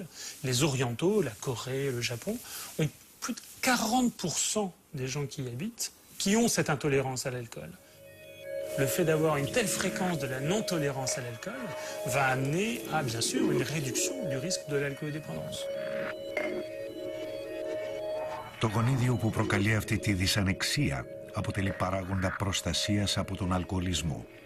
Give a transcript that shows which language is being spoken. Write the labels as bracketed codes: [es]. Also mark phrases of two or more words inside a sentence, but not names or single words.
[fr] Les Orientaux, la Corée, le Japon, ont plus de 40% des gens qui y habitent qui ont cette intolérance à l'alcool. Le fait d'avoir une telle fréquence de la non-tolérance à l'alcool va amener à, bien sûr, une réduction du risque de l'alcoolodépendance. [el] Το γονίδιο που προκαλεί αυτή τη δυσανεξία αποτελεί παράγοντα προστασίας από τον αλκοολισμό.